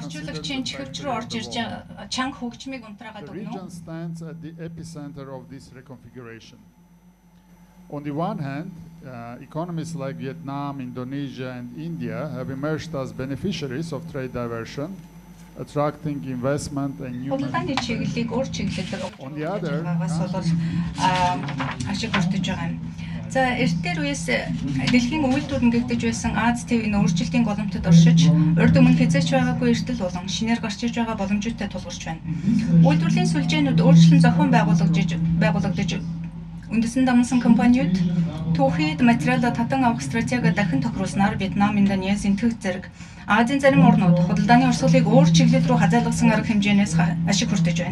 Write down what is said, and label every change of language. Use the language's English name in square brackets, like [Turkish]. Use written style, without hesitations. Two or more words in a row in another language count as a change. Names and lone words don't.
[English] region stands at the epicenter of this reconfiguration. On the one hand, economies like Vietnam, Indonesia, and India have emerged as beneficiaries of trade diversion, attracting investment and new. On the other, [Mongolian] За эртээр үеэс дэлхийн үйлдвэр нэгдэж байсан Аз ТV-ийн өөрчлөлтийн голомтод оршиж, урд өмнө хязгаарч байгаагүй эрсдэл болон шинээр гарч иж байгаа боломжтой тулгарч байна. Үйлдвэрлэлийн сүлжээнүүд өөрчлөн зохион байгуулагдаж үндэстэн дамнасан компаниуд түүхийд материалаа татан авах стратеги дахин тохируулснаар Вьетнам, Индонез, Энэтхэг зэрэг Азийн зарим орнууд худалдааны урсгалыг өөр чиглэл рүү хазайлгасан арга хэмжээнээс ашиг хүртэж байна.